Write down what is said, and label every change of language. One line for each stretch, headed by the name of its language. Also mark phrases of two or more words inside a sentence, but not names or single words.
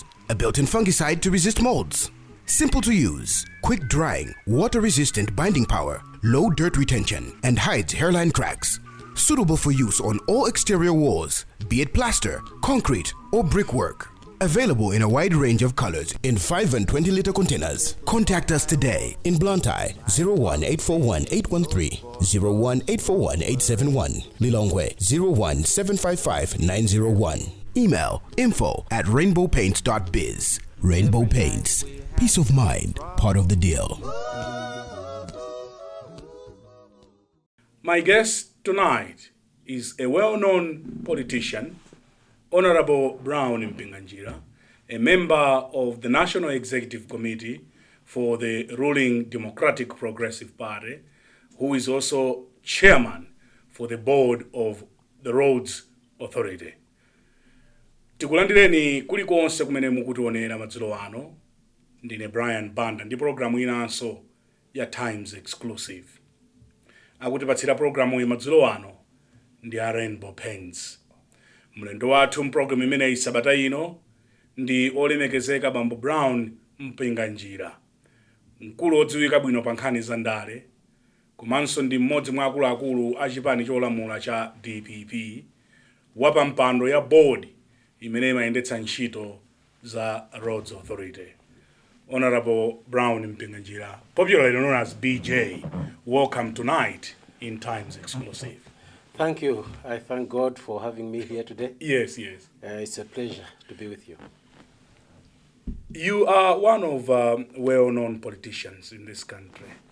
English: A built-in fungicide to resist molds. Simple to use, quick drying, water-resistant binding power, low dirt retention, and hides hairline cracks. Suitable for use on all exterior walls, be it plaster, concrete, or brickwork. Available in a wide range of colors in 5 and 20-liter containers. Contact us today in Blantyre 01841-813, 01841-871, Lilongwe 01755-901. Email info@rainbowpaints.biz. Rainbow Paints. Peace of mind, part of the deal. My guest tonight is a well-known politician, Honorable Brown Mpinganjira, a member of the National Executive Committee for the ruling Democratic Progressive Party, who is also chairman for the board of the Roads Authority.
Nyanja: Tikulandireni kulikonse kumene mukutionera madzulo ano. Ndine Brian Banda ndi programu inanso ya Times Exclusive. Akutipatsira programu madzulo ano ndi a Rainbow Paints. Mlendo wathu mprogramu imene Sabata ino ndi olemekezeka Bambo Brown Mpinganjira, mkulu odziwika bwino pa nkhani za ndale, komanso ndi mmodzi mwa akuluakulu a chipani cholamula cha DPP, wapa mpando ya board imene imayendetsa ntchito za Roads Authority.
English: Honorable Brown Mpinganjira, popularly known as BJ, welcome tonight in Times Exclusive. Thank you. I thank God for having me here today. Yes. It's a pleasure to be with you. You are one of well-known politicians in this country.